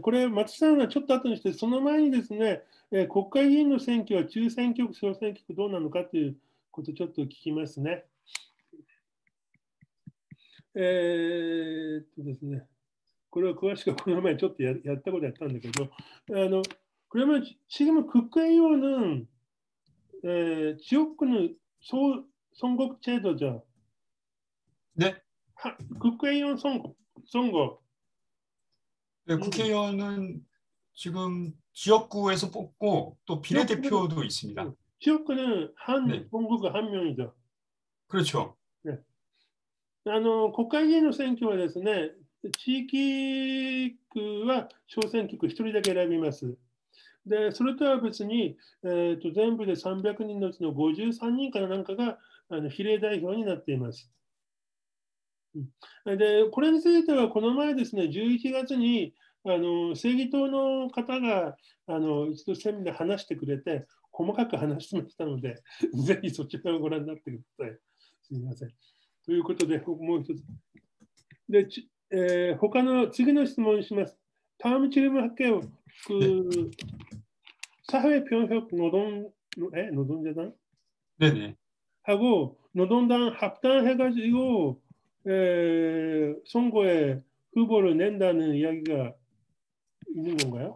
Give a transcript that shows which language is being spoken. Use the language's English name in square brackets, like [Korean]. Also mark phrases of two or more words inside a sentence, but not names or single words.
[Japanese] これ、松さんはちょっと後にして、その前にですね、国会議員の選挙は中選挙区、小選挙区どうなのかということをちょっと聞きますね。ですね、これは詳しくこの前ちょっとやったことやったんだけど、 [Korean] 그러면 지금은 국회의원은 지역구는 선거제도죠. 네. 국회의원 선거. 네, 국회의원은 지금 지역구에서 뽑고 또 비례대표도 있습니다. 지역구는 한 네. 본부가 한 명이죠. 그렇죠. 네. [Japanese] 国会議員の選挙はですね、地域区は小選挙区1人だけ選びます。で、それとは別に、全部で300人のうちの53人からなんかが比例代表になっています。で、これについてはこの前ですね、11月に正義党の方が一度セミで話してくれて、細かく話してましたので、ぜひそちらをご覧になってください。すみません。ということで、もう一つ。で、他の次の質問します。 [Korean] 다음 질문할게요. 그 사회평형 노동자당 네네. 하고 노동당 합당해가지고 선거에 후보를 낸다는 이야기가 있는 건가요?